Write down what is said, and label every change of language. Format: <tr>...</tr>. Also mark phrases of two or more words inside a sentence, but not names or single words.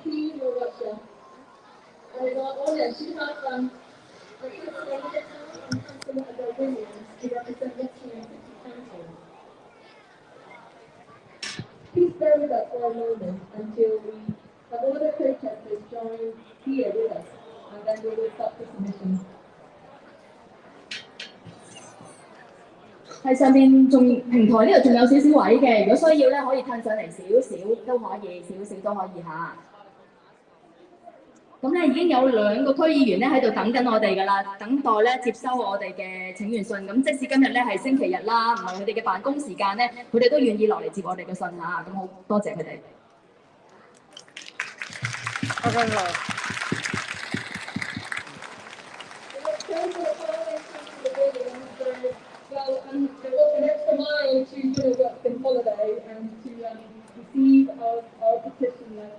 <en>Please bear with us for a moment until we have all the protesters join here with us, and then we will stop the submission.</en> <yue>係上面仲平台呢度仲有少少位嘅，如果需要咧可以褪上嚟少少都可以，少少都可以嚇。咁咧已經有2個區議員咧喺度等緊我哋㗎啦，等待咧接收我哋嘅請願信。咁即使今日咧係星期日啦，唔係佢哋嘅辦公時間咧，佢哋都願意落嚟接我哋嘅信嚇。咁好多謝佢哋。</yue> <en>Well, they walk an extra mile to work in holiday and to receive our petition letter.</en>